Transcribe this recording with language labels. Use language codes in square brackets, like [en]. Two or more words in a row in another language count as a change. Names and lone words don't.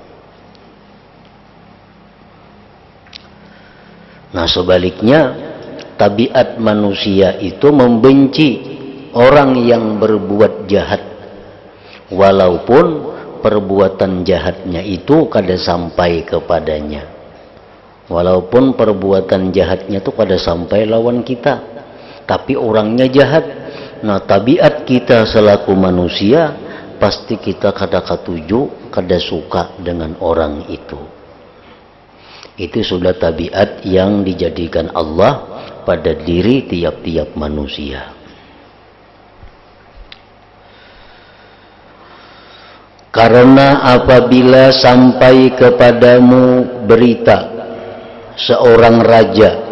[id] Nah, sebaliknya tabiat manusia itu membenci orang yang berbuat jahat, walaupun perbuatan jahatnya itu kada sampai kepadanya. Walaupun perbuatan jahatnya itu kada sampai lawan kita, tapi orangnya jahat. Nah, tabiat kita selaku manusia pasti kita kada katuju, kada suka dengan orang itu. Itu sudah tabiat yang dijadikan Allah pada diri tiap-tiap manusia. Karena apabila sampai kepadamu berita seorang